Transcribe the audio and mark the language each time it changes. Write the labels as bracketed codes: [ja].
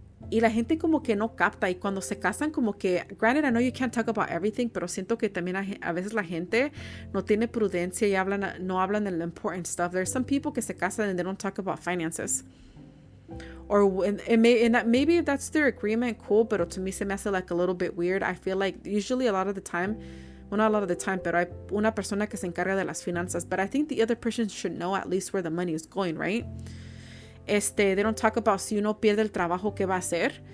[es] Y la gente como que no capta, y cuando se casan como que, [en] granted, I know you can't talk about everything, [es] pero siento que también a veces la gente no tiene prudencia y no hablan del [en] important stuff. There's some people [es] que se casan [en] and they don't talk about finances. Or maybe if that's their agreement, cool, pero to me [es] se me hace [en] like a little bit weird. I feel like usually a lot of the time, well, not a lot of the time, [es] pero hay una persona que se encarga de las finanzas, [en] but I think the other person should know at least where the money is going, right? They don't talk about [es] si uno pierde el trabajo, ¿qué va a hacer?